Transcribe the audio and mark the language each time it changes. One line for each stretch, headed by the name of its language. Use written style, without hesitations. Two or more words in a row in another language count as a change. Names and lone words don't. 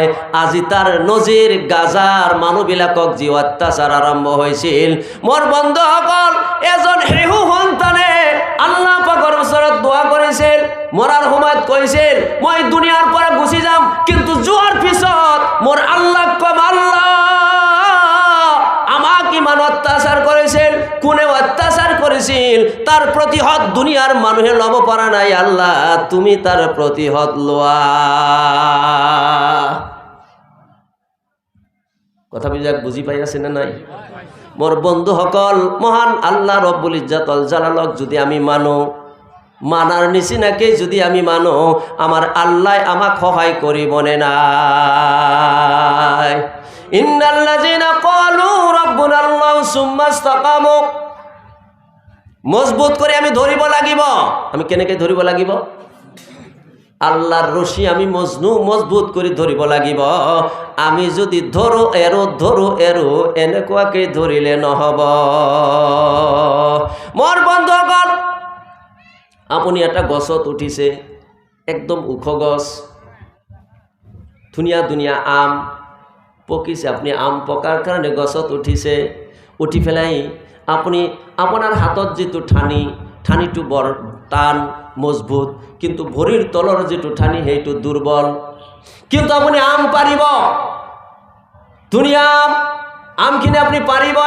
Assamese: আজি তাৰ নজিৰ গাজাৰ মানুহবিলাকক যি অত্যাচাৰ আৰম্ভ হৈছিল, মোৰ বন্ধুসকল, এজন শিশু সন্তানে আল্লাহ পাকৰ ওচৰত দোয়া কৰিছিল। মৰাৰ সময়ত কৈছিল, মই দুনিয়াৰ পৰা গুচি যাম, কিন্তু যোৱাৰ পিছত মোৰ আল্লাহক কম, আল্লাহ, আমাক ইমান অত্যাচাৰ কৰিছিল, কোনে অত্যাচার করেছিল, তার প্রতিহত দুনিয়ার মানুহে লব পারা নাই। আল্লাহ, তুমি তার প্রতিহত লোয়া। কথা বুঝি পাই আছে না নাই? মোর বন্ধুসকল, মহান আল্লাহ
Arabic: رب العزة الجلال
Assamese: যদি আমি মানো, মানার নিচিনাকে যদি আমি মানো, আমার আল্লাহ আমাক সহায় করিবনে নাই?
Arabic: إن الذين قالوا ربنا الله ثم استقاموا,
Assamese: মজবুত করে আমি ধরিব লাগিব। আমি কেনেকে ধরিব লাগিব? আল্লাহর রশি আমি মজবুত করে ধরিব লাগিব। আমি যদি ধরো এরো এনেকুৱাকে ধরিলে নহব। মোর বন্ধুসকল, আপনি একটা গছত উঠিছে, একদম ওখ গছ, ধুনীয়া ধুনীয়া আম পকিছে, আপুনি আম পকাৰ কাৰণে গছত উঠিছে, উঠি পেলাই আপুনি আপোনাৰ হাতত যিটো ঠানিটো বৰ টান মজবুত, কিন্তু ভৰিৰ তলৰ যিটো ঠানি সেইটো দুৰ্বল, কিন্তু আপুনি আম পাৰিব, ধুনীয়া আমখিনি আপুনি পাৰিবই।